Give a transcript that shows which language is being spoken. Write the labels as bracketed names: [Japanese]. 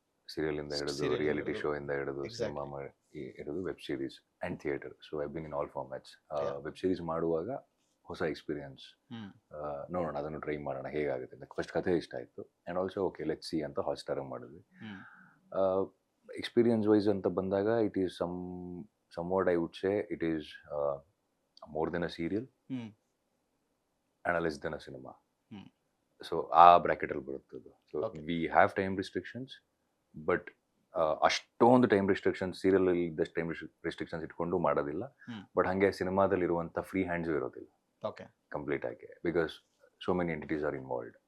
[Kannada] Serial ಇಂದ ಹಿಡಿದು, [English] Serial [Kannada] reality ಹಿಡಿದು, ಶೋ ಇಂದ ಹಿಡಿದು, [English] exactly. [Kannada] ಸಿನಿಮಾ ಹಿಡಿದು, [English] Web series and theatre. So I been in all formats. Yeah. [Kannada] Web series ಮಾಡುವಾಗ ಹೊಸ ಎಕ್ಸ್ಪೀರಿಯನ್ಸ್, ನೋಡೋಣ, ಅದನ್ನು ಟ್ರೈ ಮಾಡೋಣ ಹೇಗಾಗುತ್ತೆ ಅಂತ. ಫಸ್ಟ್ ಕಥೆ ಇಷ್ಟ ಆಯಿತು [English] and also okay let's see [Kannada] ಅಂತ ಹಾಟ್ಸ್ಟಾರಾಗಿ ಮಾಡಿದ್ವಿ. [English] experience wise [Kannada] ಅಂತ ಬಂದಾಗ [English] It is somewhat I would say it is more than a serial and less than a cinema. [Kannada] So ಆ ಬ್ರಾಕೆಟ್ ಅಲ್ಲಿ ಬರುತ್ತೆ ಅದು. [English] so we have time restrictions, [Kannada] but ಅಷ್ಟೊಂದು time restrictions serial ಇದ್ದಷ್ಟು ಟೈಮ್ ರಿಸ್ಟ್ರಿಕ್ಷನ್ಸ್ ಇಟ್ಕೊಂಡು ಮಾಡೋದಿಲ್ಲ. ಬಟ್ ಹಾಗೆ ಸಿನಿಮಾದಲ್ಲಿ ಇರುವಂಥ ಫ್ರೀ ಹ್ಯಾಂಡ್ಸು ಇರೋದಿಲ್ಲ [English] okay, [Kannada] ಕಂಪ್ಲೀಟ್ ಆಗಿ, [English] Because so many entities are involved.